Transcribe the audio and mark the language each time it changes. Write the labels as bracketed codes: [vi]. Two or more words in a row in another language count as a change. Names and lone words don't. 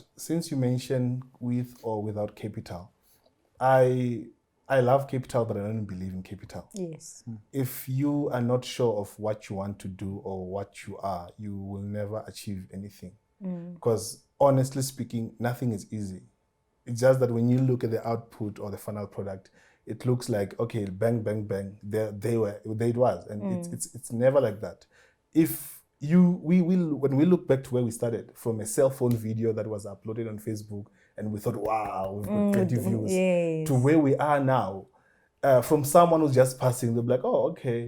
[en] Since you mentioned with or without capital, I love capital, but I don't believe in capital. Yes. If you are not sure of what you want to do or what you are, you will never achieve anything. Because honestly speaking, nothing is easy. It's just that when you look at the output or the final product, it looks like, okay, bang, bang, bang, there it was. And it's never like that. When we look back to where we started, from a cell phone video that was uploaded on Facebook, and we thought, wow, we've got 20 views, to where we are now, from someone who's just passing, they'll be like, oh, okay.